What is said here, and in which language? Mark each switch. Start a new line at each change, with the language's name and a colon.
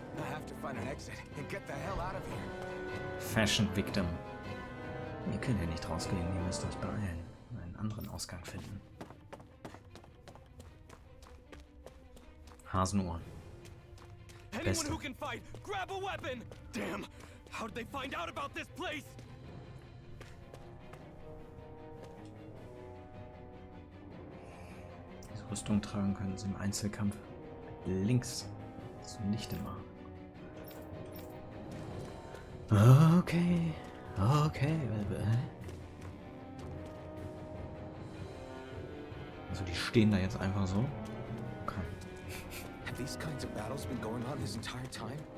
English: I have to find an exit and get the hell out of here. Fashion Victim.
German: Ihr könnt ja nicht rausgehen, ihr müsst euch beeilen. Einen anderen Ausgang finden. Hasenohren.
English: Anyone who can fight, grab a weapon! Damn! How did they find out about this place?
German: Diese Rüstung tragen können sie im Einzelkampf links zunichte machen.
English: Okay. Okay.
German: Also die stehen da jetzt einfach so.
English: Okay. Have these kinds of battles been going on this entire time?